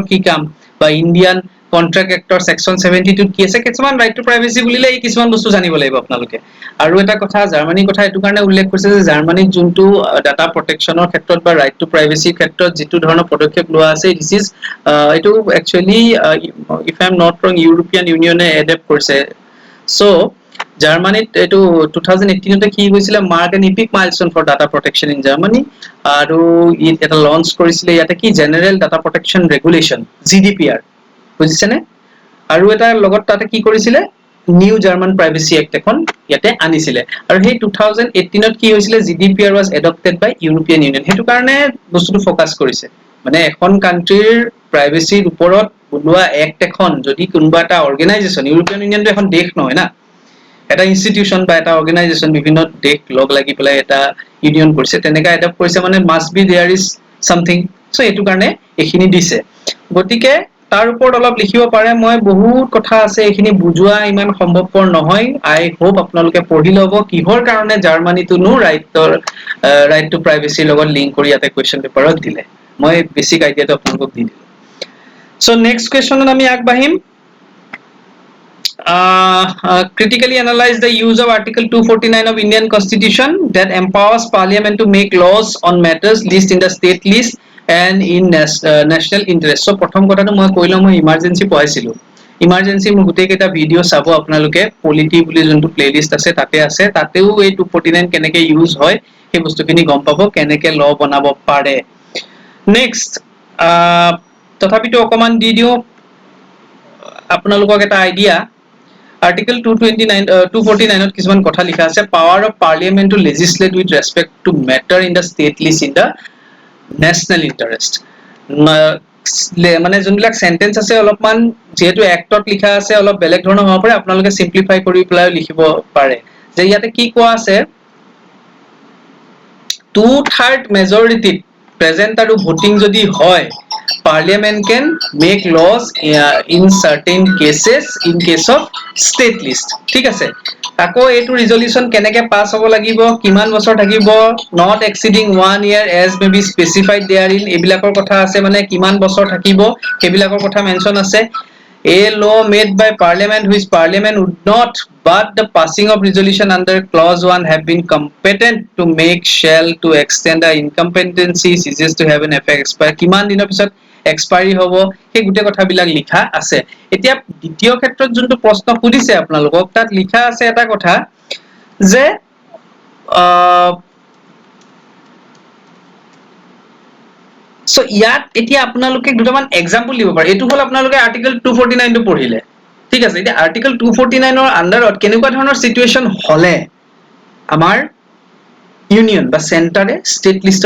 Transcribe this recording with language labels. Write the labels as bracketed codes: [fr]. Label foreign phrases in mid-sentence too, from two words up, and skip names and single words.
[as] কি কাম বা ইন্ডিয়ান কন্ট্ৰাক্ট এক্টৰ সেকশন 72 কি আছে কিছুমান [en] right to privacy [as] বুলিলে এই কিছুমান বস্তু জানিব লাগিব আপোনালোকে আৰু এটা কথা জাৰ্মানীৰ কথা এটো কাৰণে উল্লেখ কৰিছে যে জাৰ্মানীত যোনটো [en] data protection [as] ক্ষেত্ৰত বা [en] right to privacy [as] ক্ষেত্ৰত যেটো ধৰণৰ পদক্ষেপ লোৱা আছে [en] this is [as] এটো [en] actually if I am not wrong European Union adopt [as] কৰিছে সো জাৰ্মানীত এইটো 2018 তে কি হৈছিলে [en] mark an epic milestone for data protection in Germany [as] আৰু এটা লঞ্চ কৰিছিলে ইয়াতে কি জেনেৰেল ডাটা প্ৰটেকশ্যন ৰেগুলেশ্যন GDPR বুজিছেনে আৰু এটা লগত তাতে কি কৰিছিলে নিউ জাৰ্মান প্ৰাইভেচি এক্ট এখন ইয়াতে আনিছিলে আৰু সেই 2018 ত কি হৈছিলে [en] GDPR was adopted by [as] ইউৰোপিয়ান ইউনিয়ন হেতু কাৰণে বস্তুটো ফোকাস কৰিছে মানে এখন কান্ট্ৰিৰ প্ৰাইভেচিৰ ওপৰত বনোৱা এক্ট এখন যদি কোনোবা এটা অৰ্গেনাইজেচন ইউৰোপিয়ান ইউনিয়নটো এখন দেশ নহয় না এটা ইনষ্টিটিউশন বা এটা অৰ্গেনাইজেচন বিভিন্ন দেশ লগ লাগি পেলাই এটা ইউনিয়ন কৰিছে তেনেকা এডপ্ট কৰিছে মানে [en] must be there is something so [as] এটো কাৰণে এখিনি দিছে গতিকে তাৰ ওপৰত অলপ লিখিব পাৰে মই বহুত কথা আছে এখিনি বুজোৱা ইমান সম্ভৱপৰ নহয় [en] I hope [as] আপোনালোকে পঢ়ি লব কিহৰ কাৰণে জাৰ্মানীটো নো ৰাইট টু প্ৰাইভেচিৰ লগত লিংক কৰি ইয়াতে [en] question paper [as] দিলে মই বেসিক আইডিয়াটো আপোনালোকক দি দিলো সো [en] next question [as] আমি আগবাঢ়িম [en] critically analyze the use of Article 249 of Indian Constitution that empowers Parliament to make laws on matters list in the state list and in national interest. [as] So প্ৰথম কথাটো মই কৈলো মই ইমাৰ্জেন্সি পঢ়াইছিলো ইমাৰ্জেন্সি মোৰ গোটেই কেইটা ভিডিও চাব আপোনালোকে পলিটি বুলি যোনটো প্লেলিষ্ট আছে তাতেও এই 249 কেনেকে ইউজ হয় সেই বস্তুখিনি গম পাব কেনেকে ল বনাব পাৰে নেক্সট তথাপিতো অকমান দি দিও আপোনালোকক এটা আইডিয়া Article 249 কিছুমান কথা লিখা আছে [en] power of parliament to legislate with respect to matter in the state list in the national interest [as] মানে যোনবিলাক সেন্টেন্স আছে অলপমান যেহেতু এক্টত লিখা আছে অলপ বেলেগ ধৰণৰ হ'ব পাৰে আপোনালোকে সিম্পলিফাই কৰি পেলাই লিখিব পাৰে যে ইয়াতে কি কোৱা আছে 2/3 [en] majority present [as] আৰু ভোটিং যদি হয় [en] parliament can make laws in certain cases in case of state list [as] ঠিক আছে আকৌ এটো ৰিজলিউশন কেনেকে পাস হ'ব লাগিব কিমান বছৰ থাকিব [en] not exceeding 1 year as may be specified therein [as] এবিলাকৰ কথা আছে মানে কিমান বছৰ থাকিব হেবিলাকৰ কথা মেনশন আছে [en] a law made by parliament which parliament would not but the passing of resolution under clause 1 have been competent to make shall to extend the incompetency ceases to have an effect expire [as] কিমান দিনৰ পিছত এক্সপায়াৰি হ'ব সেই গুটে কথাবিলাক লিখা আছে এতিয়া দ্বিতীয় ক্ষেত্ৰত যোনটো প্ৰশ্ন সুধিছে আপোনালোকক তাত লিখা আছে এটা কথা যে সো ইয়াত এতিয়া আপোনালোকে দুটামান এক্সাম্পল দিব পাৰে এটো হল আপোনালোকে আৰ্টিকেল 249 টো পঢ়িলে ঠিক আছে এতিয়া আৰ্টিকেল 249 ৰ আন্ডাৰত কেনেকুৱা ধৰণৰ সিচুৱেচন হলে আমাৰ ইউনিয়ন বা সেন্টাৰে [en] state list